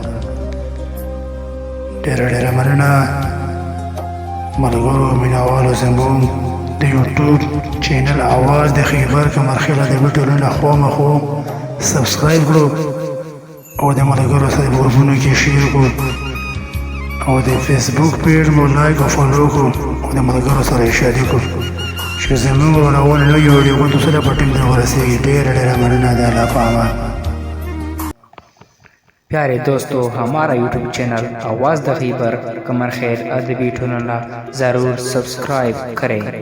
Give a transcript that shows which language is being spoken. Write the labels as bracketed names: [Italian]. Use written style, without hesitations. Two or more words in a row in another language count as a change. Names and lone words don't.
[Pashto] ډېره ډېره مننه ملګرو مینهوالو زموږ د [English] YouTube channel [Pashto] اواز د خیبر کمرخیله د ویډیو نه خامخا سبسکرایب کړو او د ملګرو سره په ګروپونو کې شیر کړو او د [English] Facebook page [Pashto] مو لایک او فالو کړو او د ملګرو سره یې شریک کړو چې زموږ راوړل نوي ویډیوګانو سره په ټیم در ورسېږي. ډېره ډېره مننه د الله په امان. [Urdu] پیارے دوستوں، ہمارا [English] YouTube channel [Urdu] آواز د خیبر کمر خیر ادبی ٹونلا ضرور سبسکرائب کریں.